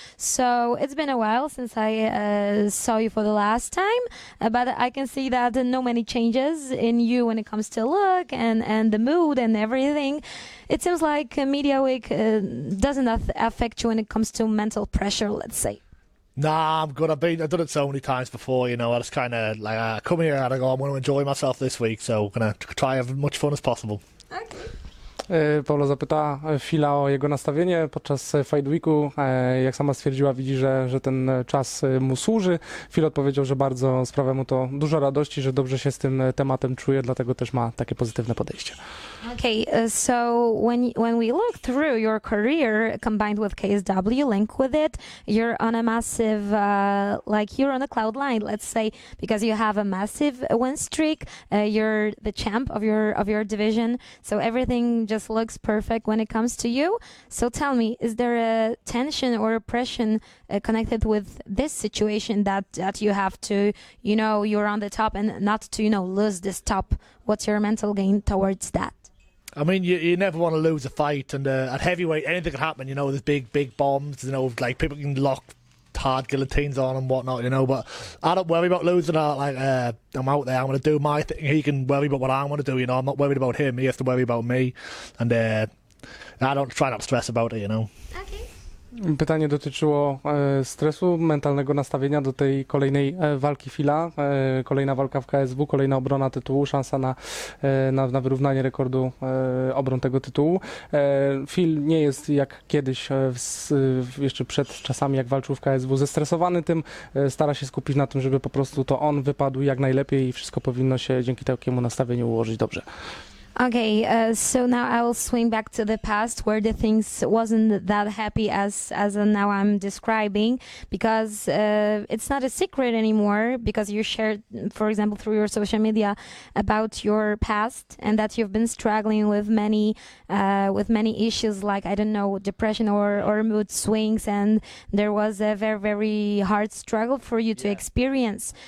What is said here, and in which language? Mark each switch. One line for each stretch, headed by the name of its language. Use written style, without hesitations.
English: So it's been a while since I saw you for the last time, but I can see that no many changes in you when it comes to look and the mood and everything. It seems like Media Week doesn't affect you when it comes to mental pressure, let's say. Nah, I'm good. I've done it so many times before, you know. I just kind of like I come here and I go, I'm going to enjoy myself this week, so I'm going to try have as much fun as possible.
Polish: Paula zapytała Phila o jego nastawienie podczas Fight Weeku. Jak sama stwierdziła, widzi, że ten czas mu służy. Phil odpowiedział, że bardzo sprawia mu to dużo radości, że dobrze się z tym tematem czuje, dlatego też ma takie pozytywne podejście.
English: Okay, so when we look through your career combined with KSW, link with it, you're on a massive, like you're on a cloud nine, let's say, because you have a massive win streak. You're the champ of your division, so everything just looks perfect when it comes to you. So tell me, is there a tension or oppression connected with this situation that you have to, you know, you're on the top and not to, you know, lose this top? What's your mental game towards that? I mean, you never want to lose a fight, and at heavyweight, anything can happen, you know. There's big bombs, you know, like people can lock hard guillotines on and whatnot, you know, but I don't worry about losing. I'm out there, I'm going to do my thing. He can worry about what I want to do, you know. I'm not worried about him, he has to worry about me, and I don't try not to stress about it, you know. Okay.
Polish: Pytanie dotyczyło stresu, mentalnego nastawienia do tej kolejnej walki Phila. Kolejna walka w KSW, kolejna obrona tytułu, szansa na wyrównanie rekordu obron tego tytułu. Phil nie jest jak kiedyś, jeszcze przed czasami jak walczył w KSW, zestresowany tym. Stara się skupić na tym, żeby po prostu to on wypadł jak najlepiej i wszystko powinno się dzięki takiemu nastawieniu ułożyć dobrze.
English: Okay, so now I will swing back to the past where the things wasn't that happy as now I'm describing, because it's not a secret anymore, because you shared, for example, through your social media about your past and that you've been struggling with many issues like, I don't know, depression or mood swings, and there was a very, very hard struggle for you to experience.